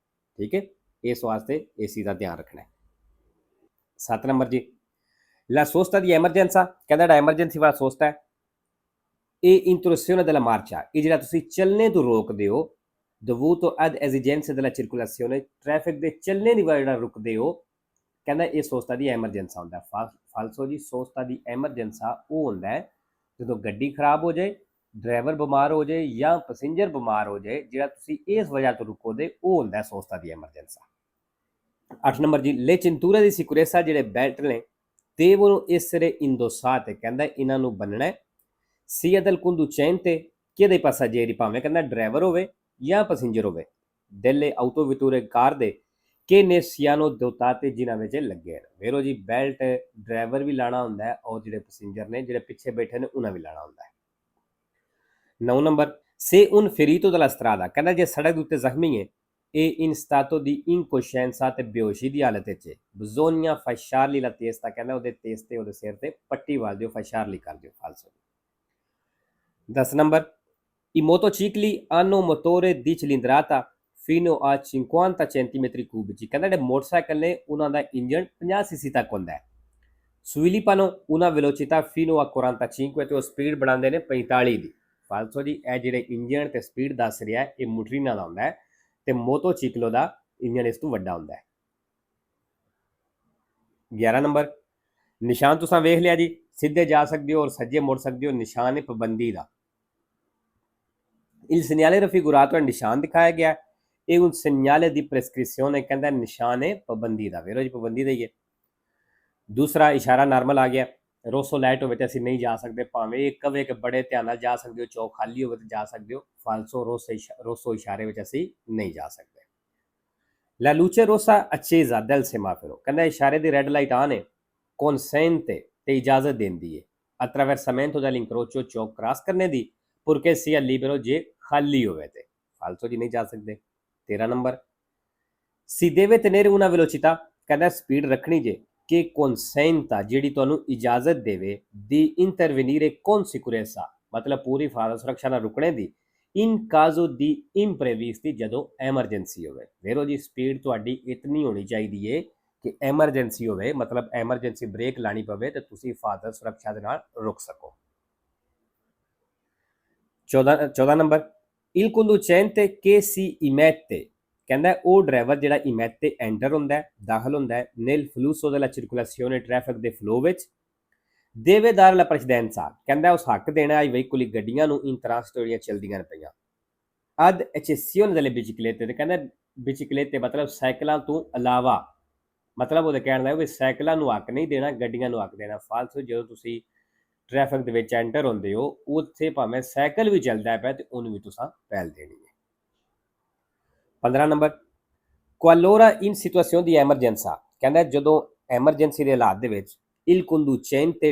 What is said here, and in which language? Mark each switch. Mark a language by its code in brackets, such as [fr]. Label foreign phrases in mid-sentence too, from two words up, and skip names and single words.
[pa] ਠੀਕ ਹੈ, ਇਸ ਵਾਸਤੇ ਇਸ ਚੀਜ਼ ਦਾ ਧਿਆਨ ਰੱਖਣਾ ਹੈ। 7 ਨੰਬਰ ਜੀ, [it] la sosta di emergenza, [pa] ਕਹਿੰਦਾ ਜਿਹੜਾ ਐਮਰਜੈਂਸੀ ਵਾਲਾ ਸੋਸਤਾ ਹੈ, ਇਹ [it] interruzione della marcia, [pa] ਇਹ ਜਿਹੜਾ ਤੁਸੀਂ ਚੱਲਣੇ ਤੋਂ ਰੋਕਦੇ ਹੋ, [it] dovuto ad esigenze della circolazione, [pa] ਟ੍ਰੈਫਿਕ ਦੇ ਚੱਲਣੇ ਦੀ ਵਜ੍ਹਾ ਨਾਲ ਰੁਕਦੇ ਹੋ, ਕਹਿੰਦਾ ਇਹ [it] sosta di emergenza [pa] ਹੁੰਦਾ। ਫਾਲਸੋ ਜੀ, [it] sosta di emergenza [pa] ਉਹ ਹੁੰਦਾ ਹੈ ਜਦੋਂ ਗੱਡੀ ਖਰਾਬ ਹੋ ਜਾਏ, ਡਰਾਈਵਰ ਬਿਮਾਰ ਹੋ ਜਾਏ ਜਾਂ ਪੈਸੇਂਜਰ ਬਿਮਾਰ ਹੋ ਜਾਏ, ਜਿਹੜਾ ਤੁਸੀਂ ਇਸ ਵਜ੍ਹਾ ਤੋਂ ਰੁਕੋਦੇ, ਉਹ ਹੁੰਦਾ [it] sosta di emergenza. [pa] 8 ਨੰਬਰ ਜੀ, [it] le cinture di sicurezza, [pa] ਜਿਹੜੇ ਬੈਲਟ ਨੇ [it] devono essere indossate, [pa] ਕਹਿੰਦਾ ਇਹਨਾਂ ਨੂੰ ਬੰਨਣਾ [it] sia dal conducente che dai passeggeri, [pa] ਭਾਵੇਂ ਕਹਿੰਦਾ ਡਰਾਈਵਰ ਹੋਵੇ ਜਾਂ ਪੈਸੇਂਜਰ ਹੋਵੇ, [it] delle autovetture [pa] ਕਾਰ ਦੇ [it] che ne siano dotate, [pa] ਜਿਨ੍ਹਾਂ ਵਿੱਚ ਲੱਗੇ ਨੇ। ਵੇਰੋ ਜੀ, ਬੈਲਟ ਡਰਾਈਵਰ ਵੀ ਲਾਣਾ ਹੁੰਦਾ ਹੈ ਔਰ ਜਿਹੜੇ ਪੈਸੇਂਜਰ ਨੇ, ਜਿਹੜੇ ਪਿੱਛੇ ਬੈਠੇ ਨੇ, ਉਹਨਾਂ ਵੀ ਲਾਣਾ ਹੁੰਦਾ ਹੈ। 9 ਨੰਬਰ, [it] se un ferito dalla strada, [pa] ਕਹਿੰਦਾ ਜੇ ਸੜਕ ਦੇ ਉੱਤੇ ਜ਼ਖਮੀ ਹੈ [it] e in stato di incoscienza [pa] ਤੇ ਬੇਹੋਸ਼ੀ ਦੀ ਹਾਲਤ ਵਿੱਚ [it] bisogna fasciargli la testa, [pa] ਕਹਿੰਦਾ ਉਹਦੇ ਤੇਜ਼ ਤੇ ਉਹਦੇ ਸਿਰ ਤੇ ਪੱਟੀ ਵਾਲ ਦਿਓ, fasciargli ਕਰ ਦਿਓ। ਫਾਲਸੋ। 10 ਨੰਬਰ, [it] i motocicli hanno motore di cilindrata fino a 50 centimetri cubici, [pa] ਕਹਿੰਦਾ ਜਿਹੜੇ ਮੋਟਰਸਾਈਕਲ ਨੇ ਉਹਨਾਂ ਦਾ ਇੰਜਨ 50 ਸੀਸੀ ਤੱਕ ਹੁੰਦਾ ਹੈ। [it] sviluppano una velocità fino a 45 [pa] ਤੇ ਉਹ ਸਪੀਡ ਬਣਾਉਂਦੇ ਨੇ 45 ਦੀ। ਫਾਲਸੋ ਜੀ, ਇਹ ਜਿਹੜੇ ਇੰਜਨ ਤੇ ਸਪੀਡ ਦੱਸ ਰਿਹਾ ਇਹ ਮੋਟਰੀਨਾ ਦਾ ਹੁੰਦਾ ਹੈ ਤੇ ਮੋਟੋਚਿਕਲੋ ਦਾ ਇੰਜਨ ਇਸ ਤੋਂ ਵੱਡਾ ਹੁੰਦਾ ਹੈ। 11 ਨੰਬਰ, ਨਿਸ਼ਾਨ ਤੁਸੀਂ ਵੇਖ ਲਿਆ ਜੀ, ਸਿੱਧੇ ਜਾ ਸਕਦੇ ਹੋ ਔਰ ਸੱਜੇ ਮੁੜ ਸਕਦੇ ਹੋ, ਨਿਸ਼ਾਨ ਹੈ ਪਾਬੰਦੀ ਦਾ। [it] il segnale raffigurato [pa] ਹੈ, ਨਿਸ਼ਾਨ ਦਿਖਾਇਆ ਗਿਆ, ਇਹ [it] un segnale di prescrizione, [pa] ਕਹਿੰਦਾ ਨਿਸ਼ਾਨ ਹੈ ਪਾਬੰਦੀ ਦਾ। ਵੇਰੋ ਜੀ, ਪਾਬੰਦੀ ਦਾ ਹੀ ਹੈ। ਦੂਸਰਾ, ਇਸ਼ਾਰਾ ਨਾਰਮਲ ਆ ਗਿਆ, ਰੋਸੋ ਲਾਈਟ ਹੋਵੇ ਤੇ ਅਸੀਂ ਨਹੀਂ ਜਾ ਸਕਦੇ, ਭਾਵੇਂ ਇਹ ਕਵੇ ਕਿ ਬੜੇ ਧਿਆਨ ਨਾਲ ਜਾ ਸਕਦੇ ਹੋ, ਚੌਕ ਖਾਲੀ ਹੋਵੇ ਤੇ ਜਾ ਸਕਦੇ ਹੋ। ਫਾਲਸੋ, ਰੋਸੋ ਇਸ਼ਾਰੇ ਵਿੱਚ ਅਸੀਂ ਨਹੀਂ ਜਾ ਸਕਦੇ। [it] La luce rossa accesa del semaforo, [pa] ਕਹਿੰਦਾ ਇਸ਼ਾਰੇ ਦੀ ਰੈੱਡ ਲਾਈਟ ਆਨ ਹੈ, consente ਤੇ ਇਜਾਜ਼ਤ ਦਿੰਦੀ ਹੈ [it] attraversamento dell'incrocio, [pa] ਚੌਕ ਕ੍ਰਾਸ ਕਰਨੇ ਦੀ, [it] purché sia libero, [pa] ਜੇ ਖਾਲੀ ਹੋਵੇ ਤੇ। ਫਾਲਸੋ ਜੀ ਨਹੀਂ ਜਾ ਸਕਦੇ। 13 ਨੰਬਰ, [it] si deve tenere una velocità, [pa] ਕਹਿੰਦਾ ਸਪੀਡ ਰੱਖਣੀ ਜੇ, [it] che consenta, [pa] ਜਿਹੜੀ ਤੁਹਾਨੂੰ ਇਜਾਜ਼ਤ ਦੇਵੇ, [it] di intervenire con sicurezza, [pa] ਮਤਲਬ ਪੂਰੀ ਸੁਰੱਖਿਆ ਨਾਲ ਰੁਕਣੇ ਦੀ, [it] in caso di imprevisti, [pa] ਜਦੋਂ ਐਮਰਜੈਂਸੀ ਹੋਵੇ। ਵੇਰੋ ਜੀ, ਸਪੀਡ ਤੁਹਾਡੀ ਇਤਨੀ ਹੋਣੀ ਚਾਹੀਦੀ ਹੈ ਕਿ ਐਮਰਜੈਂਸੀ ਹੋਵੇ, ਮਤਲਬ ਐਮਰਜੈਂਸੀ ਬ੍ਰੇਕ ਲਾਣੀ ਪਵੇ ਤੇ ਤੁਸੀਂ ਸੁਰੱਖਿਆ ਦੇ ਨਾਲ ਰੁਕ ਸਕੋ। 14 ਨੰਬਰ, [it] il conducente che si immette, [pa] ਕਹਿੰਦਾ ਉਹ ਡਰਾਈਵਰ ਜਿਹੜਾ ਇਮੈਤੇ ਐਂਟਰ ਹੁੰਦਾ ਹੈ, ਦਾਖਲ ਹੁੰਦਾ ਹੈ, [it] nel flusso della circolazione, [pa] ਟ੍ਰੈਫਿਕ ਦੇ ਫਲੋ ਵਿੱਚ, [it] deve dare la precedenza, [pa] ਕਹਿੰਦਾ ਉਸ ਹੱਕ ਦੇਣਾ [it] i veicoli [pa] ਗੱਡੀਆਂ ਨੂੰ [it] in transito [pa] ਜਿਹੜੀਆਂ ਚੱਲਦੀਆਂ ਪਈਆਂ, [it] ad eccezione delle biciclette, [pa] ਤੇ ਕਹਿੰਦਾ biciclette ਮਤਲਬ ਸਾਈਕਲਾਂ ਤੋਂ ਇਲਾਵਾ, ਮਤਲਬ ਉਹਦੇ ਕਹਿਣ ਦਾ ਵੀ ਸਾਈਕਲਾਂ ਨੂੰ ਹੱਕ ਨਹੀਂ ਦੇਣਾ, ਗੱਡੀਆਂ ਨੂੰ ਹੱਕ ਦੇਣਾ। ਫਾਲਸੋ, ਜਦੋਂ ਤੁਸੀਂ ਟ੍ਰੈਫਿਕ ਦੇ ਵਿੱਚ ਐਂਟਰ ਹੁੰਦੇ ਹੋ, ਉੱਥੇ ਭਾਵੇਂ ਸਾਈਕਲ ਵੀ ਚੱਲਦਾ ਪਿਆ ਤੇ ਉਹਨੂੰ ਵੀ ਤੁਸੀਂ ਪਹਿਲ ਦੇਣੀ ਹੈ। 15 ਨੰਬਰ, [it] qualora in situazione di emergenza, [pa] ਕਹਿੰਦਾ ਜਦੋਂ ਐਮਰਜੈਂਸੀ ਦੇ ਹਾਲਾਤ ਦੇ ਵਿੱਚ [it] il conducente,